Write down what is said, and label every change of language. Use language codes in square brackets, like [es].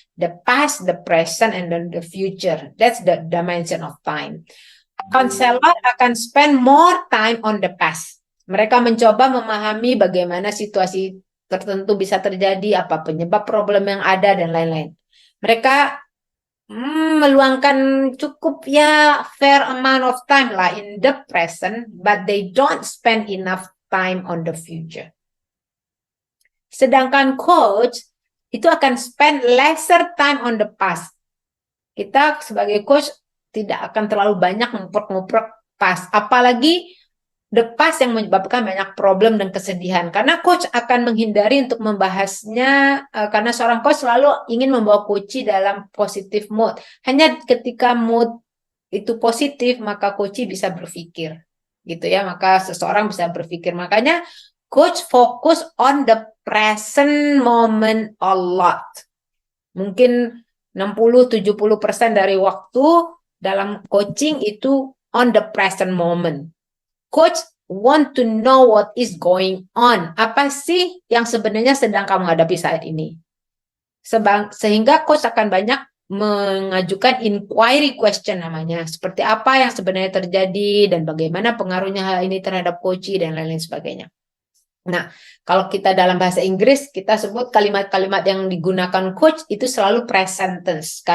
[en] The past, the present, and then the future. That's the dimension of time. [id] Konselor akan [en] spend more time on the past. [id] Mereka mencoba memahami bagaimana situasi tertentu bisa terjadi, apa penyebab problem yang ada, dan lain-lain. Mereka meluangkan cukup [en] fair amount of time lah in the present, but they don't spend enough time on the future. Sedangkan coach itu akan spend lesser time on the past. [id] Kita sebagai coach tidak akan terlalu banyak nguprek-nguprek past, apalagi the past yang menyebabkan banyak problem dan kesedihan. Karena coach akan menghindari untuk membahasnya, karena seorang coach selalu ingin membawa coach dalam positive mood. Hanya ketika mood itu positif, maka coach bisa berpikir, gitu ya. Maka seseorang bisa berpikir. [en] Makanya coach fokus on the present moment a lot. [id] Mungkin 60-70% dari waktu dalam coaching itu [en] on the present moment. Coach want to know what is going on. [id] Apa sih yang sebenarnya sedang kamu hadapi saat ini? Sehingga coach akan banyak mengajukan inquiry question namanya. Seperti apa yang sebenarnya terjadi dan bagaimana pengaruhnya hal ini terhadap coach dan lain-lain sebagainya. Nah, kalau kita dalam bahasa Inggris, kita sebut kalimat-kalimat yang digunakan coach itu selalu present tense.